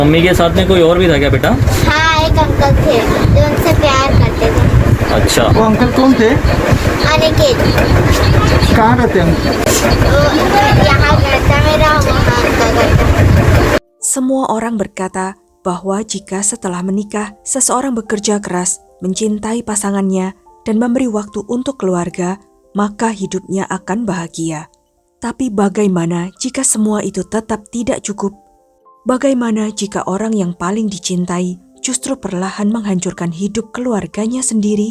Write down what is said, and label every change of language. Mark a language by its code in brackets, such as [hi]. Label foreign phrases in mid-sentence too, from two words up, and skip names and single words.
[hi] मम्मी के साथ में कोई और भी था क्या बेटा? हाँ, एक अंकल थे जो उनसे प्यार करते थे। अच्छा। वो अंकल कौन थे? अनिकेत, कहाँ रहते हैं अंकल? वो यहाँ घर था मेरा, वहाँ उनका घर था। [id] Semua orang berkata bahwa jika setelah menikah, seseorang bekerja keras, mencintai pasangannya, dan memberi waktu untuk keluarga, maka hidupnya akan bahagia. Tapi bagaimana jika semua itu tetap tidak cukup? Bagaimana jika orang yang paling dicintai justru perlahan menghancurkan hidup keluarganya sendiri?